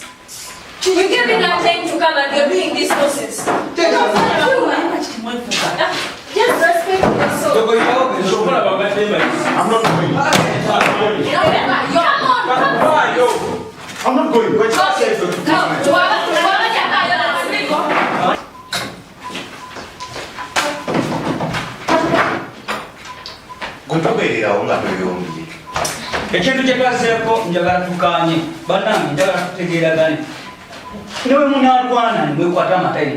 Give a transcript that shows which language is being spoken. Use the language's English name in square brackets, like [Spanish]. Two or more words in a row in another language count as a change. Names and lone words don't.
[English] You give me that time to come and you're doing this process. Just respect yourself. I'm not going. I'm not going. Wait, [Ganda] ekintu kye twazeeko njagala tukanye bannange njagala tutegeeragane newe munalwana nemwekwata amatayi